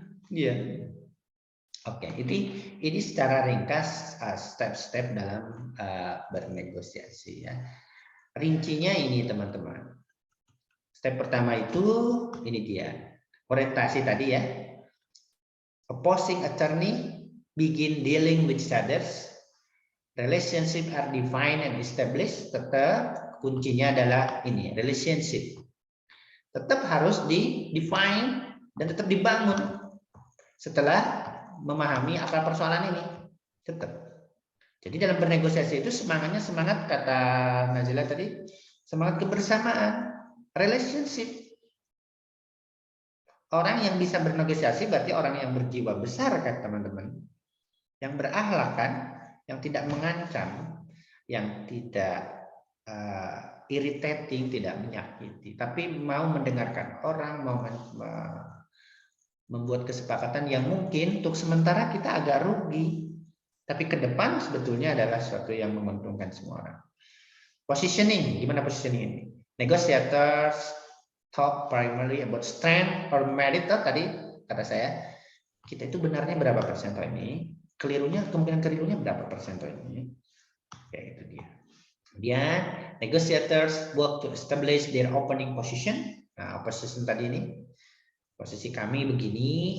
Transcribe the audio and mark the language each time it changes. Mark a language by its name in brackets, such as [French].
[Indonesian] Iya. Oke, ini secara ringkas step-step dalam bernegosiasi ya. Rincinya ini teman-teman. Step pertama itu ini dia. Orientasi tadi ya. [English] Opposing attorney begin dealing with others. Relationship are defined and established. [Indonesian] Tetap kuncinya adalah ini, relationship. Tetap harus di-define dan tetap dibangun setelah memahami akar persoalan ini. Tetap. Jadi dalam bernegosiasi itu semangatnya semangat kata Nazila tadi, semangat kebersamaan, relationship. Orang yang bisa bernegosiasi berarti orang yang berjiwa besar kan teman-teman. Yang berakhlak kan, yang tidak mengancam, yang tidak irritating, tidak menyakiti, tapi mau mendengarkan orang, mau membuat kesepakatan yang mungkin untuk sementara kita agak rugi, tapi ke depan sebetulnya adalah sesuatu yang menguntungkan semua orang. Positioning, gimana positioning ini? Negotiators [English] talk primarily about strength or merit. [Indonesian] Tadi kata saya, kita itu benarnya berapa persen ini? Kemungkinan kelirunya berapa persen ini? Oke, itu dia. [English] Kemudian negotiators work to establish their opening position. [Indonesian] Nah, position tadi ini, posisi kami begini.